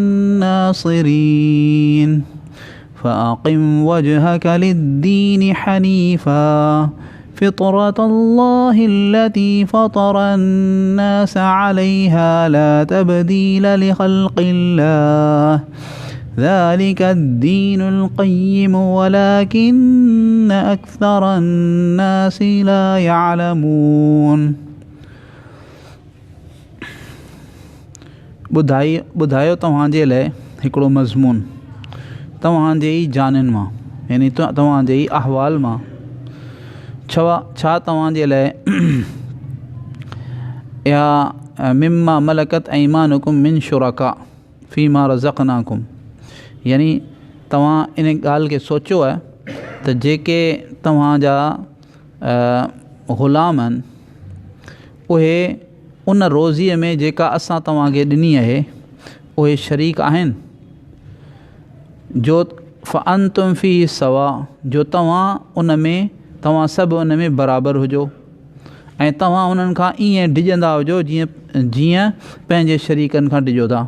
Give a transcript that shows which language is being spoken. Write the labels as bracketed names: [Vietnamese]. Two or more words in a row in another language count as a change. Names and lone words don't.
[Arabic] ناصرين فأقم وجهك للدين حنيفا فطرة الله التي فطر الناس عليها لا تبديل لخلق الله ذلك الدين القيم ولكن أكثر الناس لا يعلمون [Sindhi] ॿुधायो तव्हांजे लाइ हिकिड़ो मज़मून तव्हांजे ई जाननि मां यानी तव्हांजे ई अहवाल मां छा तव्हांजे लाइ या [Arabic] مما ملكت أيمانكم من شركاء فيما رزقناكم [Sindhi] यानी तव्हां इन ॻाल्हि खे सोचियो आहे त जेके तव्हांजा ग़ुलाम आहिनि उहे उन रोज़ीअ में जेका असां तव्हांखे ॾिनी आहे उहे शरीक आहिनि जो [Arabic] فأنتم في سواء [Sindhi] जो तव्हां सभु उन में बराबरि हुजो ऐं तव्हां उन्हनि खां ईअं डिॼंदा हुजो जीअं पंहिंजे शरीकनि खां डिॼो था।